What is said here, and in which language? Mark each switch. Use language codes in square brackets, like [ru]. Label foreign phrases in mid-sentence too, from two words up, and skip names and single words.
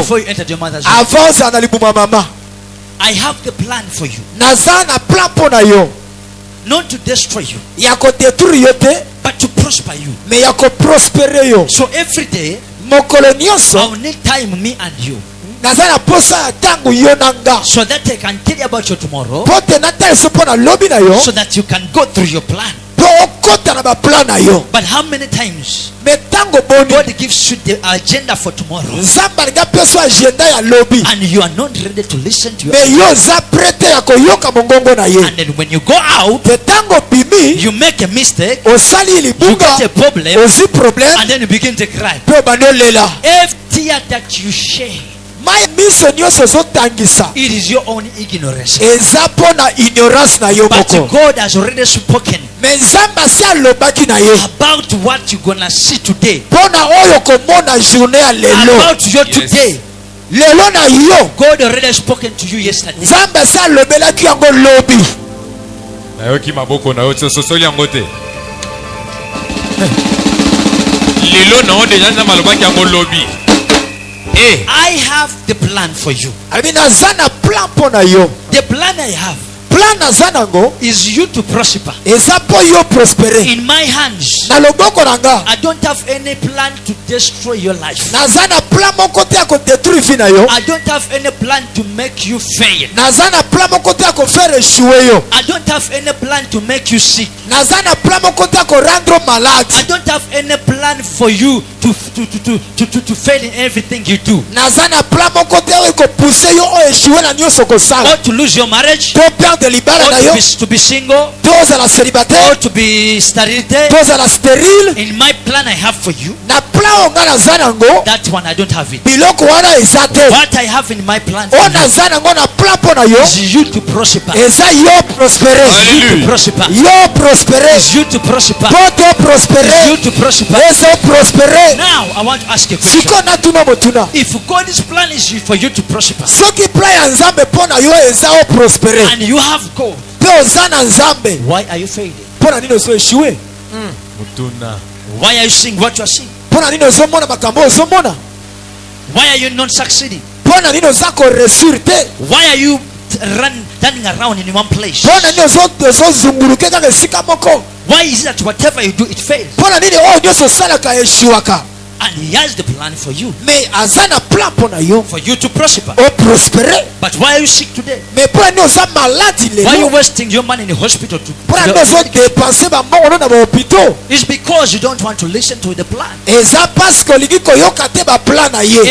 [en] before you entered your mother's womb. [ln] avant ozala na libuma mama. [en] I have the plan for you, [ln] Naza na plan mpo na yo [en] not to destroy you, [ln] ya kodétruire yo te, [en] but to prosper you. [ln] me ya koprospere yo. [en] So every day, [ln] Mokolo nyonso [en] I'll need time, me and you, [ln] naza na posa ya ntango yo na nga [en] so that I can tell you about your tomorrow, [ln] mpo te natalisa mpo na lobi na yo [en] so that you can go through your plan. [ln] mpo okota na baplan na yo. [en] But how many times [ln] Me ntango boni [en] God gives you the agenda for tomorrow [ln] nzambe alingi apesa agenda ya lobi, [en] and you are not ready to listen to [ln] me [en] it? [ln] yo oza prete ya koyoka mongongo na ye. [en] And then when you go out, [ln] Te ntango bimi [en] you make a mistake, [ln] osali [en] you [ln] libunga [en] get a problem, [ln] ozwi problème [en] and then you begin to cry. [ln] mpe obandi olela. [en] Every tear that you shed, [ln] mai miso nyonso ozotangisa [en] it is your own ignorance. [ln] eza mpo na ignorance na yo [en] But [ln] moko. [en] God has already spoken [ln] me nzambe asi alobaki na ye [en] about what you're gonna see today, [ln] mpo na oyo komona journée ya lelo. [en] about your today. [ln] lelo na yo [en] God already spoken to you yesterday. [ln] nzambe asi alobelaki yango lobi. nayoki maboko na yo sosoli yango te lelo na yo deja nzambe alobaki yango lobi. [en] I have the plan for you. [ln] abi naza na plan mpo na yo. [en] The plan I have [ln] plan naza nango [en] is you to prosper. [ln] eza mpo yo prospere. [en] In my hands, [ln] na loboko na nga [en] I don't have any plan to destroy your life. [ln] naza na plan moko te ya kodétruire vie na yo. [en] I don't have any plan to make you fail. [ln] naza na plan moko te ya kofaire échouer yo. [en] I don't have any plan to make you sick. [ln] naza na plan moko te ya korendre malade. [en] I don't have any plan for you to fail in everything you do. [ln] naza na plan moko te oyo ekopousse yo oyo échouer na nyonso kosala. [en] Or to lose your marriage, [ln] to perdre libala [en] or [ln] na yo, [en] to be single, [ln] to ozala [en] or [ln] célibataire, [en] to be sterility. [ln] to ozala stérile. [en] In my plan I have for you, [ln] na plan oyo nga naza nango [en] that one I don't have it. [ln] biloko wana eza te. [en] What I have in my plan for [ln] oyo [en] you [ln] naza nango na plan mpo na yo [en] is you to prosper. [ln] eza yo prospere. Alléluia. [en] Prosper. [ln] yo prospere. [en] Is you to prosper. [ln] po to [en] Is [ln] prospere. [en] you to prosper. [ln] ezo prospere. [en] Now I want to ask you a question. [ln] siko natuna motuna [en] If God's plan is for you to prosper, [ln] soki plan ya nzambe mpo na yo eza o prospere [en] and you have God, [ln] mpe oza na nzambe, [en] why are you failing? [ln] mpo na nini ozo échouer? mutuna [en] Why are you seeing what you are seeing? [ln] mpo na nini ozomona makambo oyo ozomona? [en] Why are you not succeeding? [ln] mpo na nini oza koresur te? [en] Why are you running around in one place? [ln] mpo na nini ozozunguluke kaka esika moko? [en] Why is it that whatever you do it fails? [ln] mpo na nini oyo nyonso osalaka eshuwaka? [en] And He has the plan for you, [ln] me aza na plan mpo na yo [en] for you to prosper. [ln] oprospere. [en] But why are you sick today? [ln] me mpo na nini oza maladi [en] Why are you [ln] lelo? [en] wasting your money in the hospital [ln] mpo na nini ozodepanse bambongono na bahopito? [en] It's because you don't want to listen to the plan. [ln] eza paske olingi koyoka te baplan na ye.